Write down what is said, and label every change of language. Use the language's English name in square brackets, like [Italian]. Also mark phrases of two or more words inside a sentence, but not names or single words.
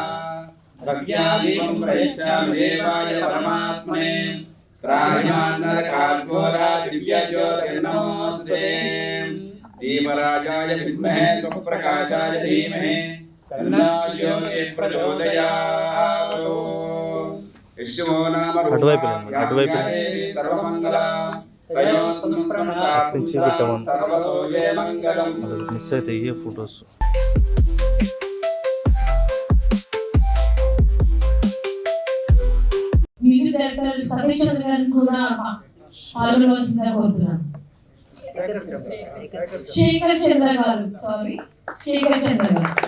[Sanskrit] दीपराजाय विद्महे स्वप्रकाशाय धीमहि तन्नो ज्योतिः प्रचोदयात्। यशो नाम सर्वमंगला तयो संस्मरणात् सर्वतो ये मंगलम्। [Telugu] మిస్ అయితే ఈ ఫోటోస్ మ్యూజిక్ డైరెక్టర్ సతీష్ చంద్ర గారిని కూడా పాల్గొనవలసిందిగా కోరుతున్నాను. శేఖర్ చంద్ర గారు, సారీ శేఖర్ చంద్ర గారు.